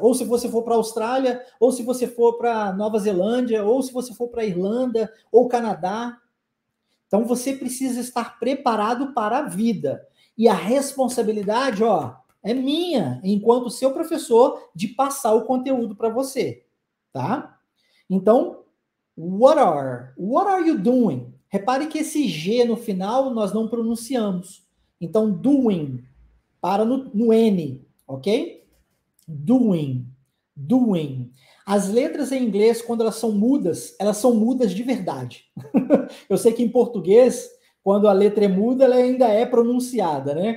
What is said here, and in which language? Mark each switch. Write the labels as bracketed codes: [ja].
[pt] Ou se você for para a Austrália, ou se você for para Nova Zelândia, ou se você for para a Irlanda, ou Canadá. Então você precisa estar preparado para a vida. E a responsabilidade, é minha, enquanto seu professor, de passar o conteúdo para você, tá? [en] Então, what are you doing? [pt] Repare que esse G no final nós não pronunciamos. Então, doing, para no N, ok? Doing. As letras em inglês, quando elas são mudas de verdade. Eu sei que em português, quando a letra é muda, ela ainda é pronunciada, né?